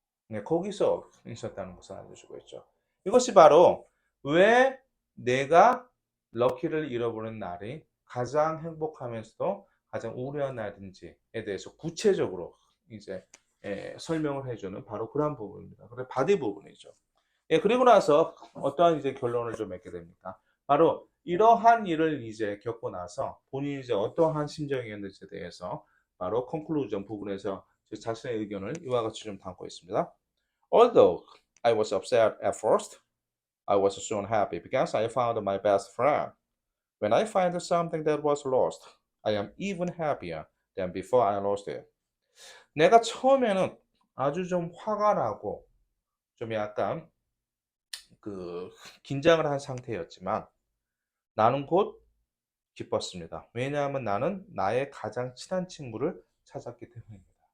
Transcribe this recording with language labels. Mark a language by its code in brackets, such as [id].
[ko] 네, 거기서 있었다는 것을 알려주고 있죠. 이것이 바로 왜 내가 럭키를 잃어버린 날이 가장 행복하면서도 가장 우울한 날인지에 대해서 구체적으로 이제 설명을 해주는 바로 그런 부분입니다. 그래 바디 부분이죠. 예, 그리고 나서 어떠한 이제 결론을 좀 맺게 됩니까? 바로 이러한 일을 이제 겪고 나서 본인이 이제 어떠한 심정이었는지에 대해서 바로 컨클루전 부분에서 제 자신의 의견을 이와 같이 좀 담고 있습니다. [en] Although I was upset at first, I was soon happy because I found my best friend. When I find something that was lost, I am even happier than before I lost it. [ko] 내가 처음에는 아주 좀 화가 나고 좀 약간 그 긴장을 한 상태였지만 나는 곧 기뻤습니다. 왜냐하면 나는 나의 가장 친한 친구를 찾았기 때문입니다.